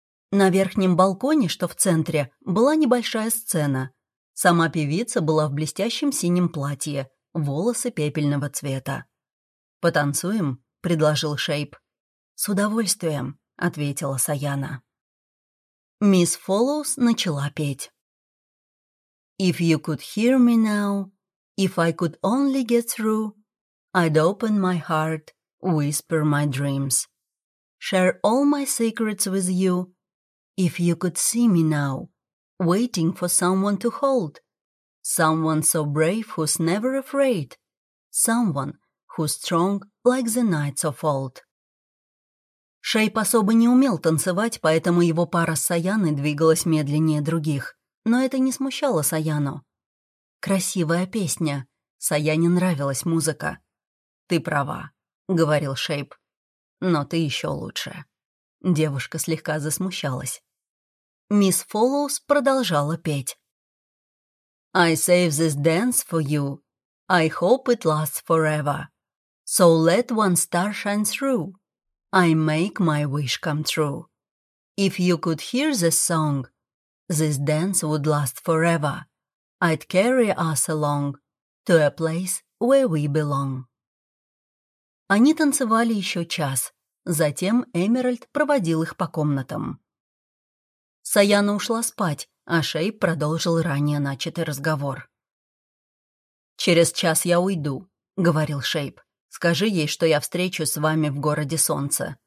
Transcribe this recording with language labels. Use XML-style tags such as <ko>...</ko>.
<ru>На верхнем балконе, что в центре, была небольшая сцена. Сама певица была в блестящем синем платье, волосы пепельного цвета. «Потанцуем?» — предложил Шейп. «С удовольствием», — ответила Саяна. Мисс Фоллоус начала петь.</ru> <en>«If you could hear me now, if I could only get through, I'd open my heart, whisper my dreams, share all my secrets with you. If you could see me now, waiting for someone to hold, someone so brave who's never afraid, someone who's strong like the knights of old».</en> <ru>Шейп особо не умел танцевать, поэтому его пара с Саяной двигалась медленнее других. Но это не смущало Саяну. «Красивая песня. Саяне нравилась музыка». «Ты права», — говорил Шейп. «Но ты еще лучше». Девушка слегка засмущалась. Мисс Фоллоус продолжала петь.</ru> <en>«I save this dance for you. I hope it lasts forever. So let one star shine through. I make my wish come true. If you could hear this song, this dance would last forever. I'd carry us along to a place where we belong».</en> <ru>Они танцевали еще час. Затем Эмеральд проводил их по комнатам. Саяна ушла спать, а Шейп продолжил ранее начатый разговор. «Через час я уйду», — говорил Шейп. «Скажи ей, что я встречусь с вами в городе Солнца.</ru>